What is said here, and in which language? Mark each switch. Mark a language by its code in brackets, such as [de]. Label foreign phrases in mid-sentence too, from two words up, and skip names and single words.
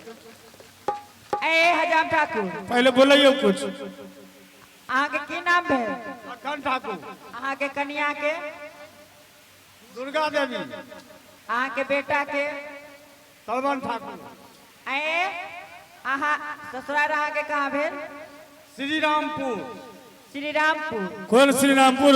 [mai] ए हजाम ठाकुर पहले बोलियो कुछ। अहाँ के की नाम है? लखन ठाकुर। अहाँ के कन्या के? दुर्गा देवी। अहाँ के बेटा के? सलमान ठाकुर। ए अहाँ ससुराल अहाँ के कहाँ भेल? श्री रामपुर। श्री रामपुर। कौन श्री रामपुर?